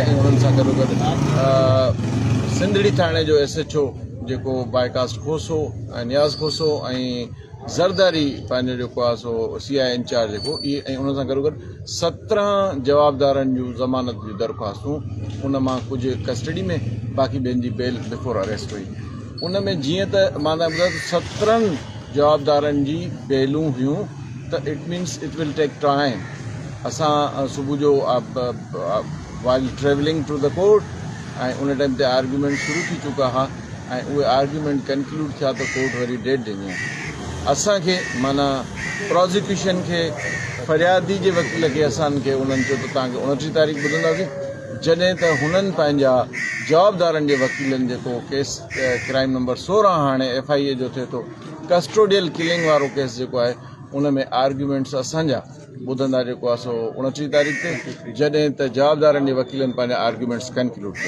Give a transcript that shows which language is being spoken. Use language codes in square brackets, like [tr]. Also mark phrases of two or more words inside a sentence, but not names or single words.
[sd] ऐं उन्हनि सां गॾोगॾु सिंधड़ी थाणे जो SHO जेको बाइकास्ट खोसो ऐं नियाज़ खोसो ऐं ज़रदारी पंहिंजो जेको आहे सो CI इंचार्ज जेको इहे, ऐं उन सां गॾोगॾु 17 जवाबदारनि जूं ज़मानत जूं दरख़्वास्तूं, उन मां कुझु कस्टडी में, बाक़ी ॿियनि जी [en] bail before arrest [sd] हुई। उन में जीअं त मां तव्हां ॿुधायां 17 जवाबदारनि जी बेलूं हुयूं त [en] it means it will take time. [sd] असां सुबुह जो [en] while travelling to the court [sd] ऐं उन टाइम ते आर्ग्यूमेंट शुरू थी चुका हुआ ऐं उहे आर्ग्यूमेंट कंक्लूड थिया त कोर्ट वरी डेट ॾिनी आहे। असांखे माना प्रोसिक्यूशन खे, फ़रियादी जे वकील खे असांखे उन्हनि चयो त तव्हांखे 29 तारीख़ ॿुधंदासीं, जॾहिं त हुननि पंहिंजा जवाबदारनि जे वकीलनि जेको केस [en] crime number [sd] 16 हाणे FIA जो थिए थो, [en] custodial killing [sd] वारो केस जेको आहे उन में आर्ग्यूमेंट्स असांजा ॿुधंदा जेको आहे सो 29 तारीख़ ते, जॾहिं त जवाबदारनि जे वकीलनि पंहिंजा आर्ग्यूमेंट्स कंक्लूड कया।